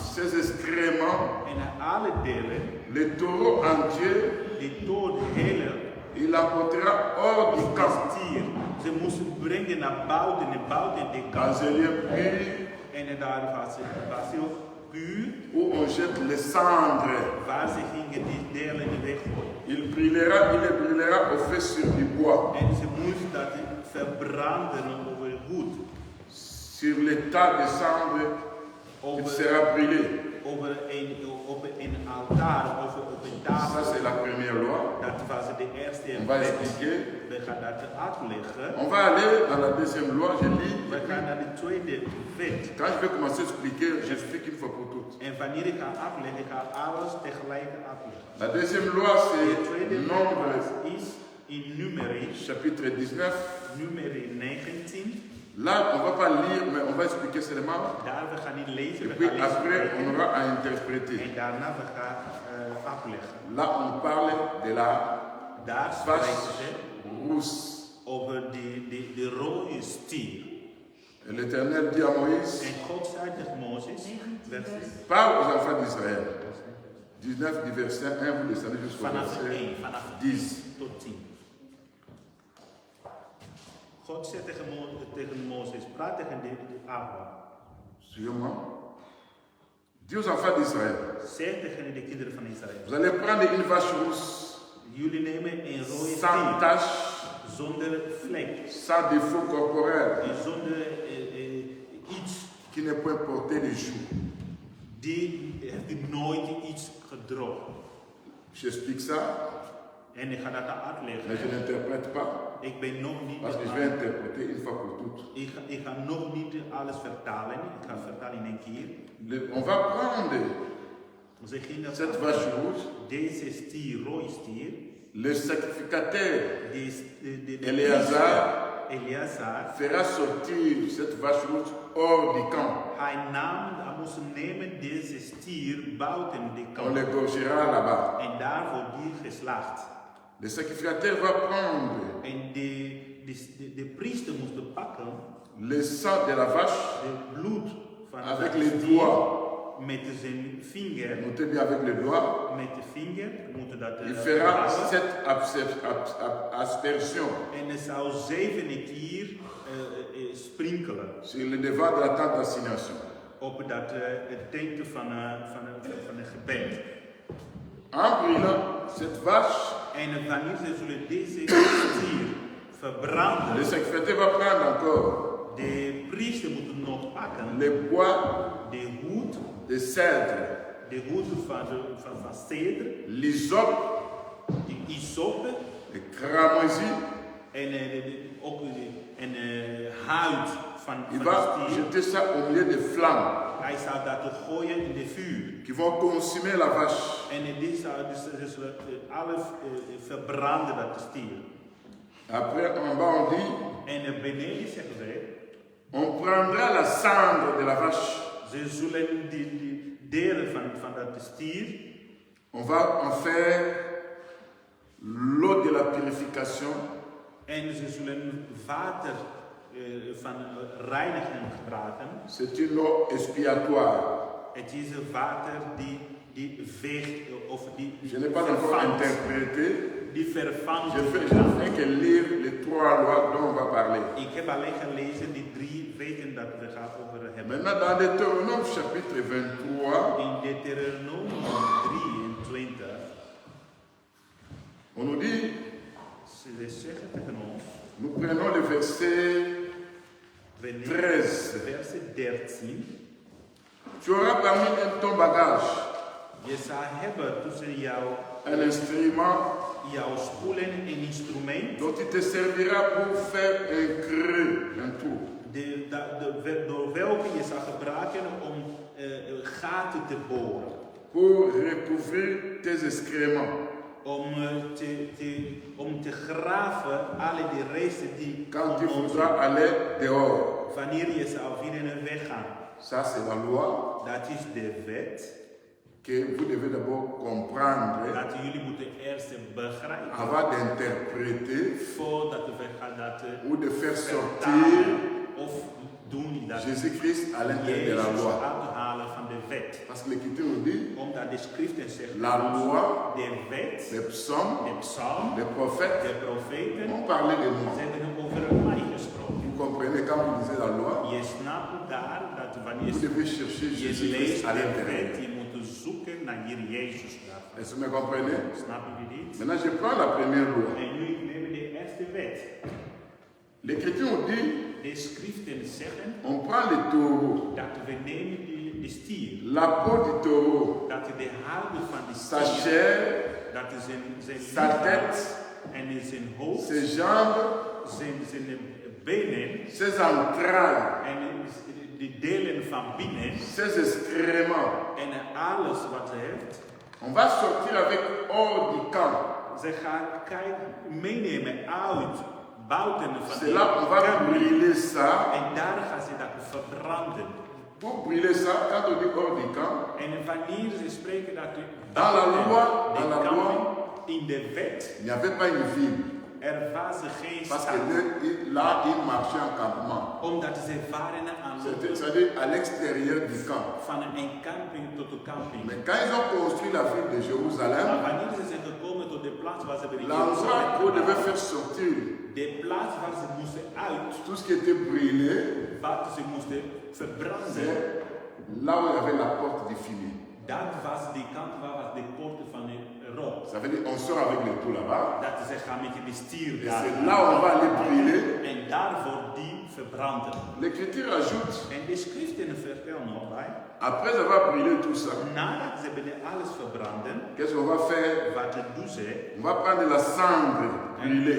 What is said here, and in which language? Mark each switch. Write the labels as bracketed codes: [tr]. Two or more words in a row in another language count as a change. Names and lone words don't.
[fr] ses excréments, [nl] en alle delen, [fr] le taureau entier, [nl] die door de hele [fr] il l'apportera hors du camp, [nl] stier. Ze moesten brengen naar buiten de [fr] dans [nl] kant. [fr] un lieu pur [nl] En daar was heel puur, [fr] où on jette les cendres. [nl] waar ze gingen die delen die weggooien. [fr] Il les brûlera au feu sur du bois, [nl] En ze moesten dat verbranden over goed. [fr] sur les tas de cendres, il [nl] Over, [fr] sera brûlé. [nl] op een altaar of op een [fr] Ça, [nl] tafel. [fr] c'est la première loi. [nl] Dat was de eerste [fr] On va [nl] wet. [fr] expliquer. [nl] We gaan dat uitleggen. [fr] On va aller dans la deuxième loi, je lis. [nl] We gaan naar de tweede wet. [fr] Quand je vais commencer à expliquer, j'explique une fois pour toutes. [nl] En wanneer ik ga uitleggen, ik ga alles tegelijk uitleggen. [fr] La deuxième loi, [nl] De [fr] c'est [nl] tweede [fr] Nombre, [nl] wet is in Numeri, [fr] chapitre 19. [nl] Numeri 19. [fr] Là, on ne va pas lire, mais on va expliquer seulement. [nl] Daar we gaan niet lezen, [fr] Et [nl] we [fr] puis [nl] gaan niet [fr] après, on [nl] spreken. [fr] aura à interpréter. [nl] En daarna we gaan uitleggen. [fr] Là, on parle de la [nl] Daar [fr] vache [nl] spreken ze [fr] rousse. [nl] over de rode stier. [fr] Et l'Éternel dit à Moïse, [nl] En God zei tegen Mozes, [fr] parle aux enfants d'Israël. 19 du verset 1, vous descendez jusqu'au [nl] vanaf verset 1, vanaf 10. tot 10. God zei tegen Mozes, praat tegen de Abraham. [fr] Suivez-moi. Dis aux enfants d'Israël, [nl] Zeg tegen de kinderen van Israël. [fr] vous allez prendre une vache rousse, [nl] Jullie nemen een rode [fr] sans [nl] stier, [fr] tache, [nl] zonder vlek [fr] sans défaut corporel, [nl] en zonder [fr] qui n'est point porté les joues. [nl] Die heeft nooit iets gedrogen. [fr] J'explique ça, [nl] En ik ga dat [fr] mais je [nl] uitleggen. [fr] n'interprète pas, [nl] Ik ben nog niet. [fr] parce que je vais interpréter une fois pour toutes. [nl] Ik ga nog niet alles vertalen. Ik ga vertalen in één keer. [fr] On va prendre [nl] Ze gingen [fr] cette vache rouge, [nl] deze stier, rode stier, [fr] le sacrificateur [nl] de [fr] Eleazar fera sortir cette vache rouge hors du camp. [nl] Hij moest nemen deze stier buiten de [fr] On [nl] kamp. [fr] l'égorgera là-bas. [nl] En daar wordt die geslacht. [fr] Le sacrificateur va prendre [nl] En de priester moest pakken [fr] le sang de la vache [nl] het bloed van [fr] avec [nl] de [fr] les [nl] stier [fr] doigts. [nl] met zijn vinger. [fr] Notez bien avec les doigts. [nl] Met de vinger moet dat [fr] Il fera [nl] houden. [fr] 7 aspersions [nl] En hij zou 7 keer sprinkelen [fr] sur le devant de la tente d'assignation. [nl] op dat het teken van een gebed. [fr] En brûlant cette vache, [nl] En wanneer ze zullen deze stier verbranden, [fr] le sacrificateur va prendre encore [nl] de priester moet nog pakken [fr] les bois [nl] de hoed, [fr] de cèdre, [nl] de hoed van ceder, [fr] l'hysope, [nl] de isope [fr] le cramoisi. [nl] en ook een huid van [fr] Il [nl] de [fr] va [nl] stier. [fr] jeter ça au milieu des flammes [nl] Hij zou dat gooien in de vuur. [fr] qui vont consumer la vache. [nl] En die zou dus alles verbranden, dat de stier. [fr] Après, en bas, on dit [nl] En beneden zeggen ze, [fr] on prendra la cendre de la vache, [nl] ze zullen die delen van dat stier, [fr] on va en faire l'eau de la purification. [nl] en ze zullen water van reinigen gebruiken. [fr] C'est une eau expiatoire. [nl] Het is een water die veegt of die [fr] Je n'ai pas encore interprété. [nl] Die vervangt. [fr] Je fais que lire les 3 lois dont on va parler. [nl] Ik heb alleen gelezen die 3 weten dat we gaan over hebben. [fr] Maintenant, dans Deutéronome chapitre 23, [nl] In Deuteronomium 23, [fr] on nous dit, [nl] ze zeggen tegen ons, [fr] nous prenons le verset [nl] we nemen 13. verset 13. [fr] Tu auras parmi ton bagage [nl] Je zou hebben tussen [fr] un instrument [nl] jouw spoelen een instrument [fr] dont il te servira pour faire un creux, un trou. [nl] door welke je zou gebruiken om gaten te boren. [fr] Pour recouvrir tes excréments. [nl] Om te graven alle die resten die [fr] Quand tu voudras aller dehors. [nl] wanneer je zou weer weggaan. [fr] Ça, c'est la loi [nl] Dat is de wet. [fr] que vous devez d'abord comprendre [nl] Dat jullie moeten eerst begrijpen. [fr] avant d'interpréter [nl] Voordat we gaan dat [fr] ou de faire sortir [nl] vertalen of doen dat [fr] Jésus-Christ à l'intérieur de la [nl] Jezus [fr] loi. [nl] uithalen van de wet. [fr] Parce que l'Écriture nous dit, [nl] Omdat de schriften zeggen, [fr] la loi, [nl] de wet, [fr] les psaumes, [nl] de psalm, [fr] les prophètes [nl] de profeten, [fr] ont parlé de nous. [nl] ze hebben over mij gesproken. [fr] Vous comprenez quand vous lisez la loi, [nl] Je snapt daar dat wanneer [fr] vous devez chercher [nl] je [fr] Jésus-Christ [nl] leest [fr] à [nl] de [fr] l'intérieur. [nl] wet, je moet zoeken naar hier Jezus. [fr] Est-ce que vous me comprenez? [nl] Snappen jullie dit? [fr] Maintenant, je prends la première loi. [nl] En nu nemen we de eerste wet. [fr] L'Écriture nous dit, [nl] De schriften zeggen [fr] on prend le taureau, [nl] dat we nemen de stier, [fr] la peau du taureau, [nl] dat de houden van de [fr] sa [nl] stier, [fr] chair, [nl] dat is zijn [fr] sa [nl] lichaam [fr] tête, [nl] en zijn hoofd, [fr] ses jambes, [nl] zijn benen [fr] ses entrailles, [nl] en de delen van binnen [fr] ses excréments. [nl] en alles wat ze heeft. [fr] On va sortir avec hors du camp. [nl] Ze gaan meenemen uit buiten van [fr] C'est là on va [nl] kamer. [fr] brûler ça. [nl] En daar gaan ze dat verbranden. [fr] Pour brûler ça, quand on dit hors du camp, [nl] En wanneer ze spreken dat [fr] Dans la loi, [nl] de [fr] dans la [nl] camping, [fr] loi, [nl] in de wet, [fr] il n'y avait pas une ville. [nl] er was geen [fr] Parce [nl] stad. [fr] que là, ils marchaient en campement. [nl] Omdat ze waren aan [fr] C'est-à-dire à l'extérieur du camp. [nl] van een camping tot een camping. [fr] Mais quand ils ont construit la ville de [nl] Maar [fr] Jérusalem, [nl] wanneer ze zijn gekomen tot de plaats waar ze bij [fr] l'endroit où on devait faire sortir [nl] de plaats waar ze moesten uit, [fr] tout ce qui était brûlé, [nl] wat ze moesten verbranden, [fr] c'est là où il y avait la porte du fumier. [nl] dat was die kant waar was de poort van de rook. [fr] Ça veut dire on sort avec le tout là-bas. [nl] Dat ze gaan met de stier [fr] Et [nl] daar. [fr] c'est là où on va aller brûler [nl] En daar wordt die verbranden. [fr] L'Écriture ajoute, [nl] En de schriften vertellen nog bij, [fr] après avoir brûlé tout ça, [nl] nadat ze hebben alles verbranden, [fr] qu'est-ce qu'on va faire? [nl] wat doen ze? [fr] On va prendre de la cendre brûlée.